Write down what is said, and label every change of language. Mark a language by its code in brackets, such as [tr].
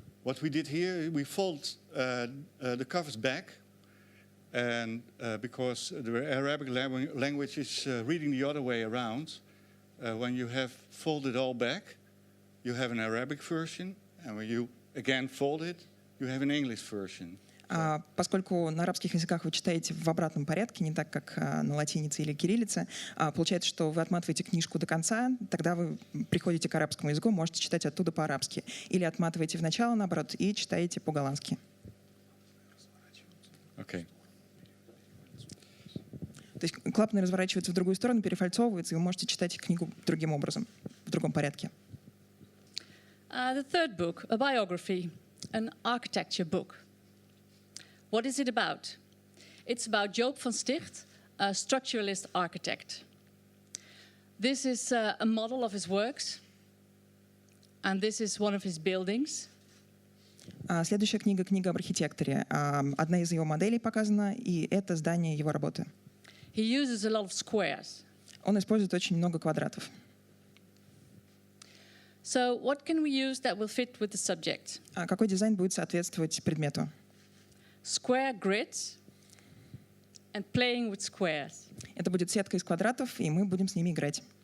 [en] What we did here, we fold the covers back, and because the Arabic language is reading the other way around, when you have folded all back, you have an Arabic version, and when you again fold it, you have an English version. [ru] Поскольку на арабских языках вы читаете в обратном порядке, не так, как на латинице или кириллице, получается, что вы отматываете книжку до конца, тогда вы приходите к арабскому языку, можете читать оттуда по-арабски. Или отматываете в начало, наоборот, и читаете по-голландски. [en] Okay. [ru] То есть клапаны разворачиваются в другую сторону, перефальцовываются, и вы можете читать книгу другим образом, в другом порядке. [en] The third book, a biography, an architecture book. What is it about? It's about Joop van Sticht, a structuralist architect. This is a model of his works, and this is one of his buildings. [ru] Следующая книга — книга об архитекторе. Одна из его моделей показана, и это здание его работы. [en] He uses a lot of squares. [ru] Он использует очень много квадратов. [en] So what can we use that will fit with the subject? [ru] Какой дизайн будет соответствовать предмету? [en] Square grids and playing with squares. [ru] Это будет сетка из квадратов, и мы будем с ними играть.